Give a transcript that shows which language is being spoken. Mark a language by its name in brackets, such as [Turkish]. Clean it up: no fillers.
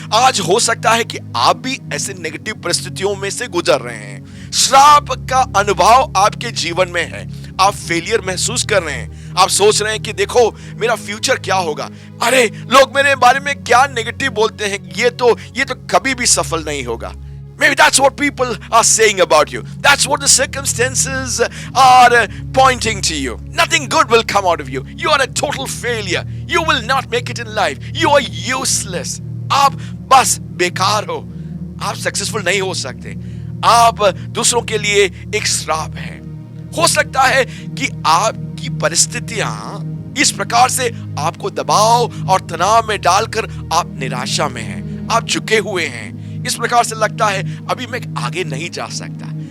[Hindi] आज हो सकता है कि आप भी ऐसे नेगेटिव परिस्थितियों में से गुजर रहे हैं, श्राप का अनुभव आपके जीवन में है, आप फेलियर महसूस कर रहे हैं, आप सोच रहे हैं कि देखो मेरा फ्यूचर क्या होगा, अरे लोग मेरे बारे में क्या नेगेटिव बोलते हैं, ये तो कभी भी सफल नहीं होगा। [English] Maybe that's what people are saying about you. That's what the circumstances are pointing to you. Nothing good will come out of you. You are a total failure. You will not make it in life. You are useless. [Hindi] आप बस बेकार हो, आप successful नहीं हो सकते, आप दूसरों के लिए एक श्राप है। हो सकता है कि आपकी परिस्थितियां इस प्रकार से आपको दबाव और तनाव में डालकर आप निराशा में हैं, आप झुके हुए हैं, इस प्रकार से लगता है अभी मैं आगे नहीं जा सकता।